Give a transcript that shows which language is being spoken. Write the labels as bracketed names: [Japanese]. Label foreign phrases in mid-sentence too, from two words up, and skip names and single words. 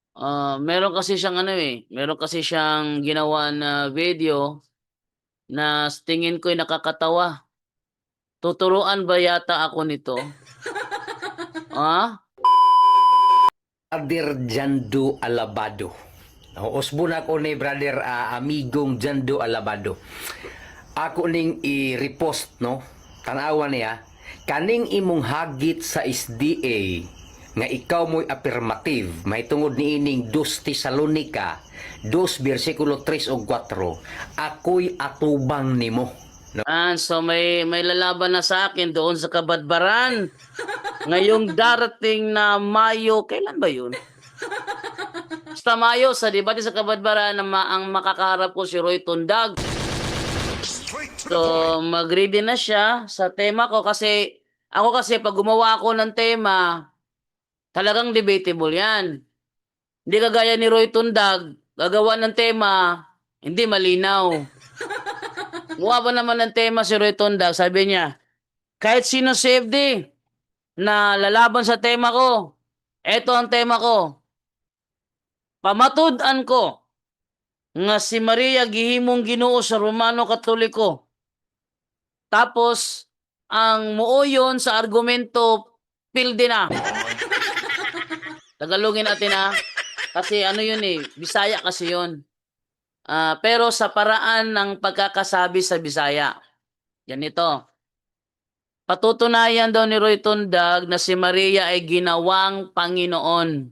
[Filipino] Meron kasi siyang ano, meron kasi siyang ginawa na video na sa tingin ko'y nakakatawa. Tuturuan ba yata ako nito? Ah? [Cebuano] Brother Jando Alabado. Usbon ako ni brother amigong Jando Alabado. Ako ning i-repost no. Tanawa niya kaning imong hagit sa SDA nga ikaw mo'y affirmative may tungod ni ining 2 Tesalonica 2 versikulo 3 o 4 ako'y atubang nimo. [Filipino] So may lalaban na sa akin doon sa Kabadbaran. Ngayong darating na Mayo, kailan ba yun? Basta Mayo, sa debate sa Kabadbaran, ang makakaharap ko si Roy Tundag. So, mag-ready na siya sa tema ko kasi ako kasi pag gumawa ako ng tema, talagang debatable yan. Hindi kagaya ni Roy Tundag, gagawa ng tema, hindi malinaw. Gumawa ba naman ng tema si Roy Tundag, sabi niya, kahit sino CFD na lalaban sa tema ko, eto ang tema ko, [Cebuano] pamatud-an ko nga si Maria gihimong Ginoo sa Romano Katoliko. Tapos, ang muuyon sa argumento, pilde na. [Filipino] Tagalogin natin ha. Kasi ano yun Bisaya kasi yun. Pero sa paraan ng pagkakasabi sa Bisaya. Yan ito. Patutunayan daw ni Roy Tundag na si Maria ay ginawang Panginoon.